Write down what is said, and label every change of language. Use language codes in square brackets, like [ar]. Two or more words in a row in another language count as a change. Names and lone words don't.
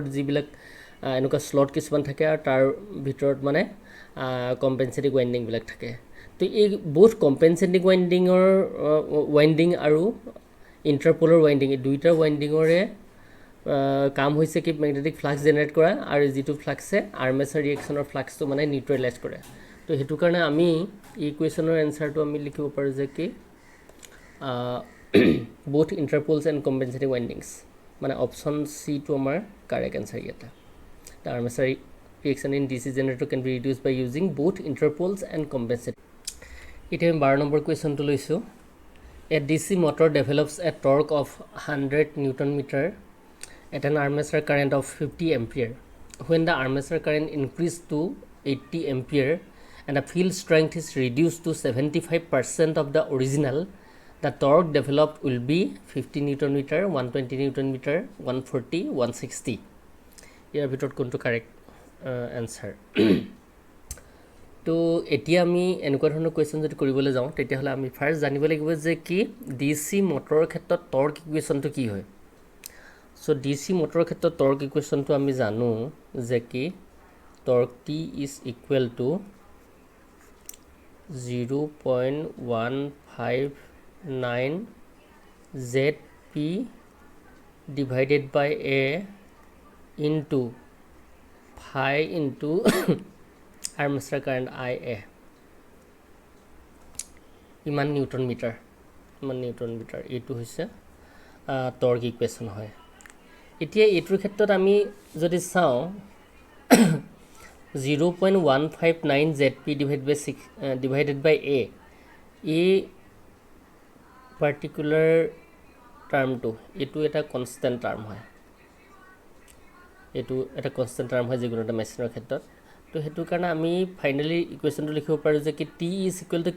[as] যিবিলাক এনেকুৱা স্লট কিছুমান থাকে আৰু তাৰ ভিতৰত মানে কম্পেনচেটিং ৱাইণ্ডিংবিলাক থাকে তো এই বহুত [en] compensating winding [as] আৰু ইণ্টাৰপলৰ ৱাইণ্ডিং এই দুইটা ৱাইণ্ডিঙৰে কাম হৈছে কি [en] magnetic flux [as] জেনেৰেট কৰা আৰু যিটো ফ্লাক্সে আৰ্মেচাৰ ৰিয়েকশ্যনৰ ফ্লাক্সটো মানে নিউট্ৰেলাইজ কৰে তো সেইটো কাৰণে আমি এই কুৱেশ্যনৰ এনচাৰটো আমি লিখিব পাৰোঁ যে কি [en] both interpoles and compensating windings [as] মানে অপশ্যন চিটো আমাৰ কাৰেক্ট এনচাৰ ইয়াতে [en] the armature reaction in DC generator can be reduced by using both interpoles and compensating [as] এতিয়া আমি 12 নম্বৰ কুৱেশ্যনটো লৈছোঁ [en] a DC motor develops a torque of 100 Newton meter at an armature current of 50 ampere when the armature current increased to 80 ampere and the field strength is reduced to 75% of the original the torque developed will be 50 Newton meter 120 Newton meter 140 160 [as] ইয়াৰ ভিতৰত কোনটো কাৰেক্ট এনচাৰ তো এতিয়া আমি এনেকুৱা ধৰণৰ কুৱেশ্যন যদি কৰিবলৈ যাওঁ তেতিয়াহ'লে আমি ফাৰ্ষ্ট জানিব লাগিব যে কি [en] DC motor [as] ক্ষেত্ৰত টৰ্ক ইকুৱেশ্যনটো কি হয় চ' ডি চি মটৰৰ ক্ষেত্ৰত টৰ্ক ইকুৱেশ্যনটো আমি জানো যে কি [en] torque T is equal to 0.159 ZP divided by A into phi into armature current IA [as] ইমান [en] Newton meter [as] এইটো হৈছে [en] torque equation [as] হয় এতিয়া এইটোৰ ক্ষেত্ৰত আমি যদি চাওঁ [en] 0.159 ZP divided by A [as] এই পাৰ্টিকুলাৰ টাৰ্মটো এইটো এটা [en] constant term [as] হয় এইটো এটা [en] constant term [as] হয় যিকোনো এটা মেচিনৰ ক্ষেত্ৰত তো সেইটো কাৰণে আমি ফাইনেলি ইকুৱেশ্যনটো লিখিব পাৰোঁ যে কি [en] T is equal to